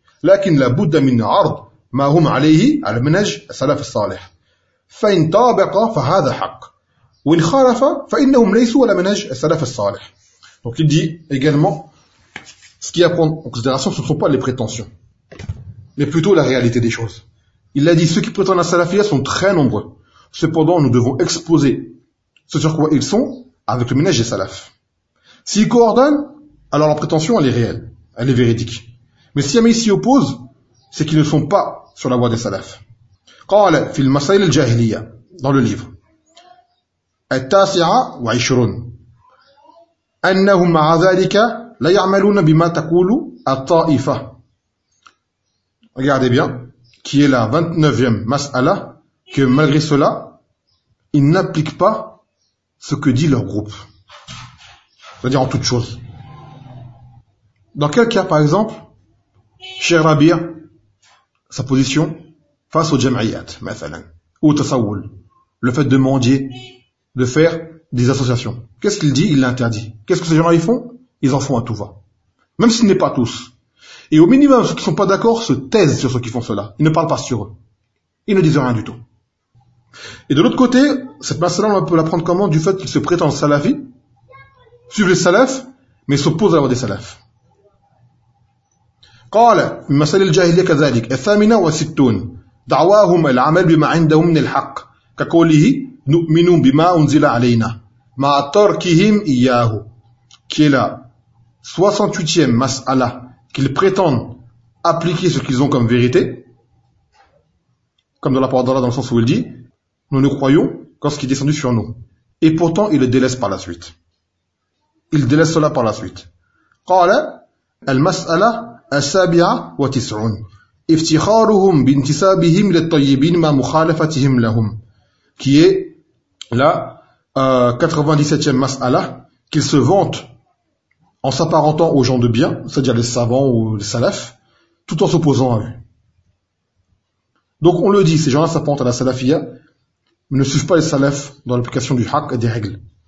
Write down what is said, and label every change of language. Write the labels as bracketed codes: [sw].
[ar] لكن لابد من عرض ما هم عليه على منهج السلف الصالح فإن طابق فهذا حق وإن خالف فإنهم ليسوا على منهج السلف الصالح. [fr] Donc il dit également ce qui est à prendre en considération, ce ne sont pas les prétentions mais plutôt la réalité des choses. Il a dit ceux qui prétendent à salafia sont très nombreux, cependant nous devons exposer ce sur quoi ils sont avec le manège des salaf. S'ils coordonnent, alors leur prétention elle est réelle, elle est véridique. Mais si jamais ils s'y opposent, c'est qu'ils ne sont pas sur la voie des salafs. [ar] قال في المسائل الجاهلية [fr] dans le livre [ar] التاسعة وعشرون أنهم مع ذلك لا يعملون بما تقول الطائفة. [fr] Regardez bien, qui est la 29e mas'ala, que malgré cela, ils n'appliquent pas ce que dit leur groupe. C'est-à-dire en toute chose. Dans quel cas, par exemple, Cheikh Rabir, sa position face aux jam'iyat, مثلاً, ou au tasawwul, le fait de mendier, de faire des associations. Qu'est-ce qu'il dit? Il l'interdit. Qu'est-ce que ces gens-là font? Ils en font à tout va. Même s'il n'est pas tous. Et au minimum, ceux qui ne sont pas d'accord se taisent sur ceux qui font cela. Ils ne parlent pas sur eux. Ils ne disent rien du tout. Et de l'autre côté, cette masse-là, on peut la prendre comment? Du fait qu'ils se prétendent salafis, suivent les salafs, mais s'opposent à la voie des salafs. [ar] قال من مسائل الجاهلية كذلك الثامنة والستون دعواهم العمل بما عندهم من الحق كقوله نؤمن بما أنزل علينا مع تركهم إياه. [fr] Qui est la 68e mas'ala, qu'ils prétendent appliquer ce qu'ils ont comme vérité, comme dans la parole d'Allah, dans le sens où il dit nous ne croyons qu'en ce qui est descendu sur nous, et pourtant ils le délaissent par la suite. Ils délaissent cela par la suite. [ar] قال المسألة السابعة وتسعون افتخارهم بانتسابهم للطيبين مع مخالفتهم لهم. [fr] Qui est la 97e mas'ala, qu'ils se vantent en s'apparentant aux gens de bien, c'est-à-dire les savants ou les salafs, tout en s'opposant à eux. Donc on le dit, ces gens-là s'apparentent à la salafia, mais ne suivent pas les salafs dans l'application du haq et des règles.